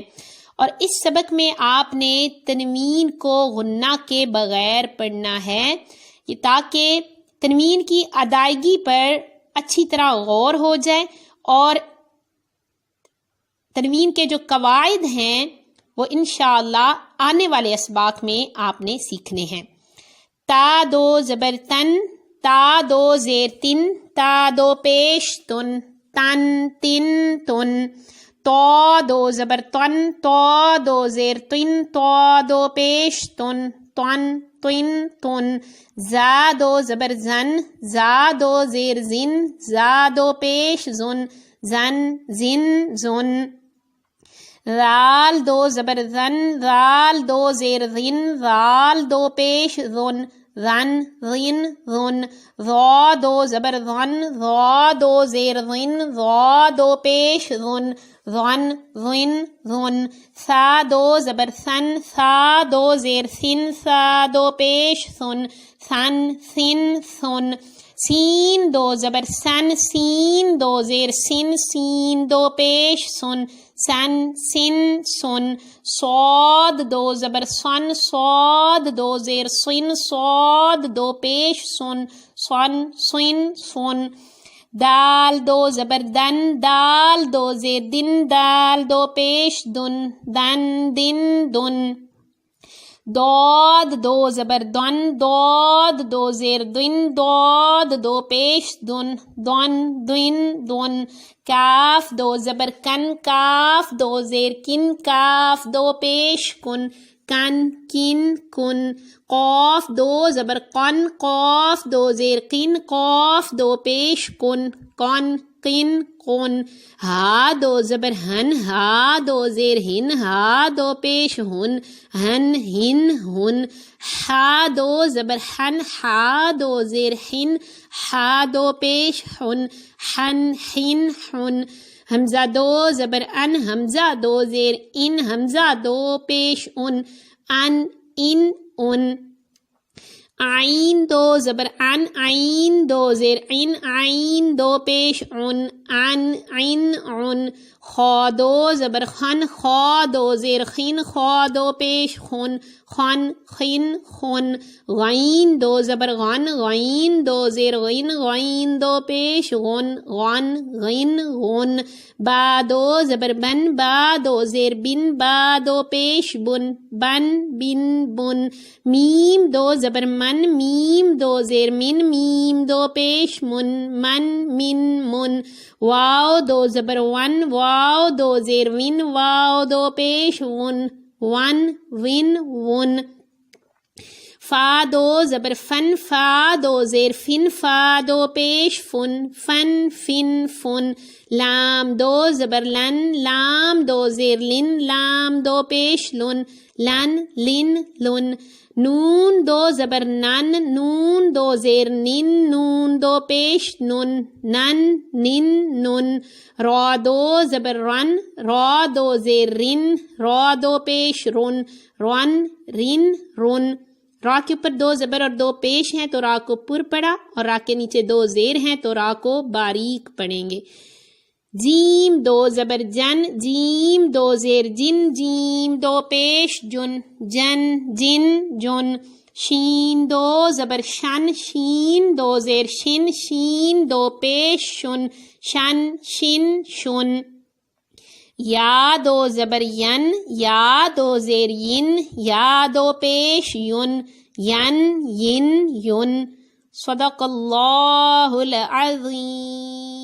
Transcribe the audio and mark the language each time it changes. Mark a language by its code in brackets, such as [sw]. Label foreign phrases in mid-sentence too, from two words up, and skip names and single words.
[ur] اور اس سبق میں آپ نے تنوین کو غنہ کے بغیر پڑھنا ہے، تاکہ تنوین کی ادائیگی پر اچھی طرح غور ہو جائے، اور تنوین کے جو قواعد ہیں وہ انشاءاللہ آنے والے اسباق میں آپ نے سیکھنے ہیں۔ تا 2 زبر تن، تا 2 زیر تن، تا 2 پیش تن، تن تن تن۔ تو 2 زبر تن، تو 2 زیر تن، تو 2 پیش تن، تن تن تن۔ زا 2 زبر زن، زا 2 زیر زن، زا 2 پیش زن، زن زن زن۔ رال 2 زبر زن، رال 2 زیر زن، رال 2 پیش زن، زن زن زن۔ را 2 زبر زن، را 2 زیر زن، را 2 پیش زن، زن زن زن۔ سا 2 زبر سن، سا 2 زیر سن، سا 2 پیش سن، سن سن سن۔ سین 2 زبر سن، سین 2 زیر سن، سین 2 پیش سن، سن سن سن۔ صاد 2 زبر سن، صاد 2 زیر سن، صاد 2 پیش سن، سن سن سن۔ دال 2 زبر دن، دال 2 زیر دن، دال 2 پیش دن، دن دن دن۔ دود 2 زبر دن، دود 2 زیر دن، دود 2 پیش دن، دن دن دن۔ کاف 2 زبر کن، کاف 2 زیر کن، کاف 2 پیش کن، کن کن کن۔ قاف 2 زبر قن، قاف 2 زیر قن، قاف 2 پیش کن، کن قن قن۔ ہا 2 زبر ہن، ہا 2 زیر ہن، ہا 2 پیش ہن، ہن ہن ہن۔ ہا 2 زبر ہن، ہا 2 زیر ہن، ہا 2 پیش ہن، ہن ہن ہن۔ حمزہ 2 زبر ان، حمزہ 2 زیر ان، حمزہ 2 پیش ان، ان ان ان۔ عین 2 زبر ان، عین 2 زیر عین، عین 2 پیش عن، عن عین عن۔ خا 2 زبر خن، خا 2 زیر خن، خا 2 پیش خن، خن خن خن۔ غین 2 زبر غن، غین 2 زیر غین، غین 2 پیش غن، غن غین غن۔ با 2 زبر بن، با 2 زیر بن، با 2 پیش بن، بن بن بن۔ میم 2 زبر من، میم 2 زیر من، میم 2 پیش من، من من من۔ واو 2 زبر ون، واو 2 زیر ون، واو 2 پیش ون، ون ون ون۔ فا دو زبر فن، فا دو زیر فن، فا دو پیش فن، فن فن فن. لام دو زبر لن، لام دو زیر لن، لام دو پیش لن، لن لن لن. نون دو زبر نن، نون دو زیر نن، نون دو پیش نن، نن نن نن. را دو زبر رن، را دو زیر رن، را دو پیش رن، رن رن رن. را کے اوپر دو زبر اور دو پیش ہیں تو را کو پر پڑھا، اور را کے نیچے دو زیر ہیں تو را کو باریک پڑھیں گے. جیم دو زبر جن، جیم دو زیر جن، جیم دو پیش جن، جن جن جن. شین دو زبر شن، شین دو زیر شن، شین دو پیش شن، شن شن شن. یا دو زبر ین، یا دو زیر ین، یا دو پیش یون، ین ین یون. [ar] صدق اللہ العظیم.